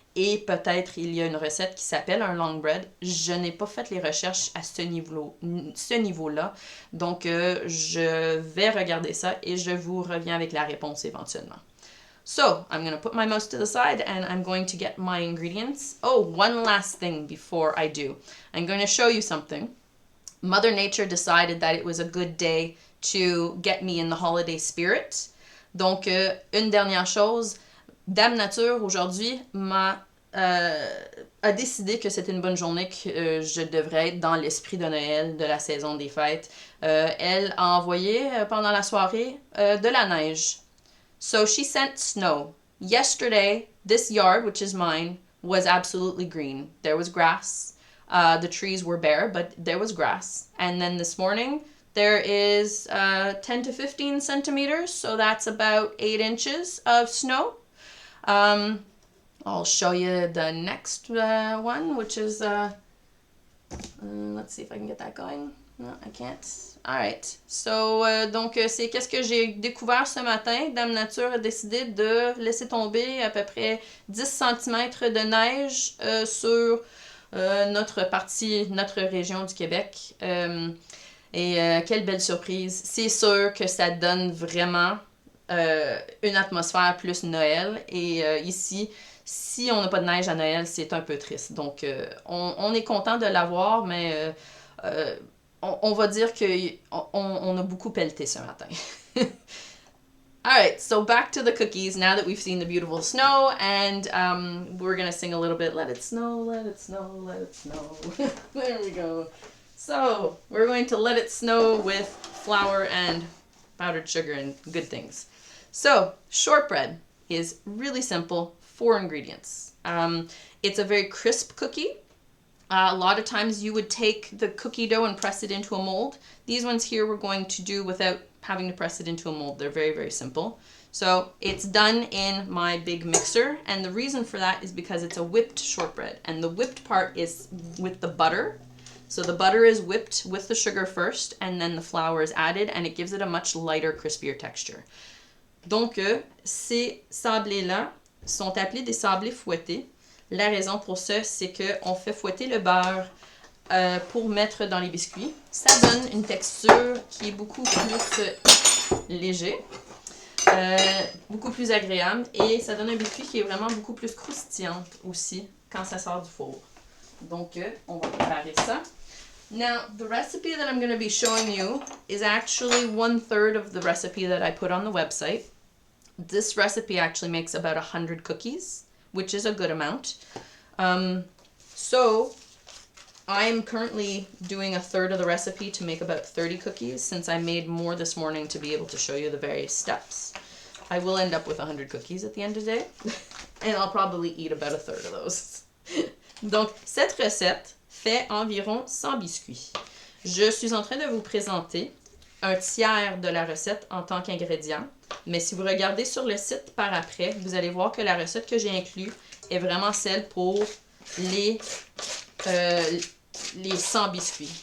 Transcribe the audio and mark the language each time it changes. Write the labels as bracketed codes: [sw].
[fr] Et peut-être il y a une recette qui s'appelle un long bread. Je n'ai pas fait les recherches à ce niveau-là. Donc, je vais regarder ça et je vous reviens avec la réponse éventuellement. [en] So, I'm going to put my mouse to the side and I'm going to get my ingredients. Oh, one last thing before I do. I'm going to show you something. Mother Nature decided that it was a good day to get me in the holiday spirit. [fr] Donc, une dernière chose. Dame Nature, aujourd'hui, a décidé que c'était une bonne journée, que je devrais être dans l'esprit de Noël, de la saison des fêtes. Elle a envoyé pendant la soirée de la neige. [en] So she sent snow. Yesterday, this yard, which is mine, was absolutely green. There was grass. The trees were bare, but there was grass. And then this morning, there is 10 to 15 centimeters, so that's about 8 inches of snow. I'll show you the next one, which is, let's see if I can get that going. No, I can't. Alright. [fr] So, donc, c'est qu'est-ce que j'ai découvert ce matin. Dame Nature a décidé de laisser tomber à peu près 10 cm de neige sur notre région du Québec. Et quelle belle surprise. C'est sûr que ça donne vraiment une atmosphère plus Noël. Et ici, si on n'a pas de neige à Noël, c'est un peu triste. Donc, on est content de l'avoir, mais on va dire qu'on a beaucoup pelleté ce matin. [en] Alright, so back to the cookies now that we've seen the beautiful snow, and we're going to sing a little bit, let it snow, let it snow, let it snow. There we go. So, we're going to let it snow with flour and powdered sugar and good things. So, shortbread is really simple, 4 ingredients. It's a very crisp cookie. A lot of times you would take the cookie dough and press it into a mold. These ones here we're going to do without having to press it into a mold. They're very, very simple. So it's done in my big mixer, and the reason for that is because it's a whipped shortbread, and the whipped part is with the butter. So the butter is whipped with the sugar first, and then the flour is added, and it gives it a much lighter, crispier texture. [fr] Donc, ces sablés-là sont appelés des sablés fouettés. La raison pour ça, c'est qu'on fait fouetter le beurre pour mettre dans les biscuits. Ça donne une texture qui est beaucoup plus léger, beaucoup plus agréable, et ça donne un biscuit qui est vraiment beaucoup plus croustillant aussi quand ça sort du four. Donc, on va préparer ça. [en] Now, the recipe that I'm going to be showing you is actually 1/3 of the recipe that I put on the website. This recipe actually makes about 100 cookies, which is a good amount. So, I'm currently doing 1/3 of the recipe to make about 30 cookies, since I made more this morning to be able to show you the various steps. I will end up with 100 cookies at the end of the day, and I'll probably eat about 1/3 of those. [fr] Donc, cette recette fait environ 100 biscuits. Je suis en train de vous présenter un tiers de la recette en tant qu'ingrédient, mais si vous regardez sur le site par après, vous allez voir que la recette que j'ai inclue est vraiment celle pour les 100 biscuits.